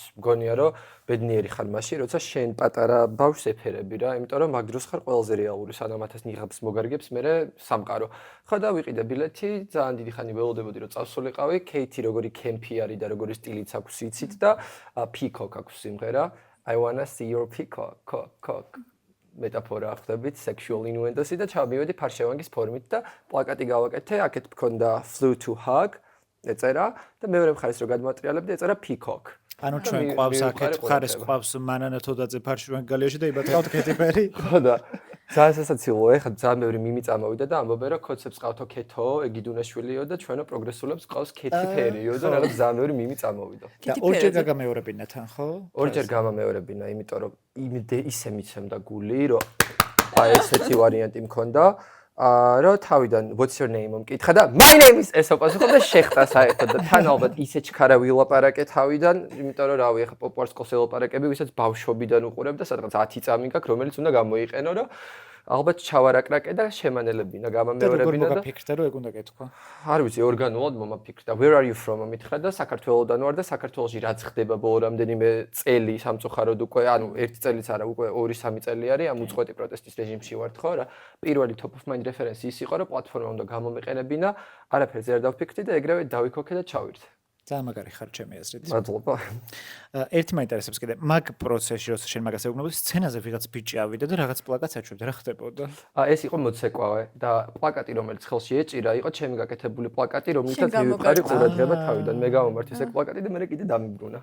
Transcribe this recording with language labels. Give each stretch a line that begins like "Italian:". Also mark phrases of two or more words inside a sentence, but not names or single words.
Georgian: მგონია რომ ბედნიერი ხარ მაშინ, როცა შენ პატარა ბავშვს ეფერები რა, იმიტომ რომ მაგ დროს ხარ ყველაზე რეალური, სანამ ათას ნიღაბს მოგარგებს მერე სამყარო. ხო და ვიყიდე ბილეთი, ძალიან დიდი ხანი ველოდებოდი რომ წავსულიყავი, კეითი როგორი კემპი არის და როგორი სტილიც აქვს იცით და peacock აქვს სიმღერა.
English: I wanna see your peacock, cock.
Georgian: მეტაფორა ხდებით
English: sexual innuendo-
Georgian: სი და ჩავმივედი ფარშევანგის ფორმით და პლაკატი გავაკეთე, აქეთ მქონდა
English: flew to hug
Georgian: ეწერა და მეორე მხარეს რო გადმოატრიალებდი ეწერა peacock. ანუ ჩვენ ყავს აქეთ მხარეს ყავს მანანა თოდაძე ფარშევანგი გალიაში და იბაწყავთ კეტი პერი. ხო და ძალიან სასაცილოა, ეხლა ძალიან ბევრი მიმი წამოვიდა და ამბობენ რომ კოცებს ყავთო ქეთო, ეგიდუნაშვილიო და ჩვენო პროგრესულებს ყავს კეთი პერიო და რაღაც ძალიან ბევრი მიმი წამოვიდა. და ორჯერ გაგამეორებინა თან, ხო? ორჯერ გამამეორებინა, იმიტომ რომ ისე მიცემდა გული, რომ აი ესეთი ვარიანტი მქონდა. რომ თავიდან
English: what's your name
Georgian: მომკითხა და
English: my name is
Georgian: ეს ოპასუხა და შეხტა საერთოდ და თან ალბათ ისე ჩქარა ვილაპარაკე თავიდან, იმიტომ რომ რავი, ახლა პოპულარს ყოს ელაპარაკები, ვისაც ბავშვობიდან უყურებ და სადღაც 10 წამი გაქვს, რომელიც უნდა გამოიყენო, რომ ალბათ ჩავარაკრაკე და შემანელებინა, გამამეორებინა და მოგაფიქრდა რომ ეგ უნდა გეთქვა. არ ვიცი, ორგანულად მომაფიქრდა.
English: Where are you from?
Georgian: მითხრა და საქართველოსდან ვარ და საქართველოში რაც ხდება ბოლო რამდენიმე წელი სამწუხაროდ უკვე, ანუ ერთი წელიც არა, უკვე 2-3 წელი არის ამ უწყვეტი პროტესტის რეჟიმში ვართ ხო რა. პირველი
English: top of mind reference
Georgian: ის იყო, რომ პლატფორმა უნდა გამომეყენებინა, არაფერზე არ დავფიქრდი და ეგრევე დავიქოქე და ჩავირთე. ძალიან მაგარი ხარ ჩემი აზრით. მადლობა. ერთი მაინტერესებს კიდე მაგ პროცესში როცა შენ მაგას ეუბნებოდი სცენაზე ვიღაც ბიჭი ავიდა და რაღაც პლაკატს აჩვენებდა რა ხდებოდა? ეს იყო მოცეკვავე და პლაკატი რომელიც ხელში ეჭირა იყო ჩემი გაკეთებული პლაკატი რომელიცაც მივიყარი ყურადღება თავიდან მე გამომართ ეს პლაკატი და მე კიდე დამიბრუნა.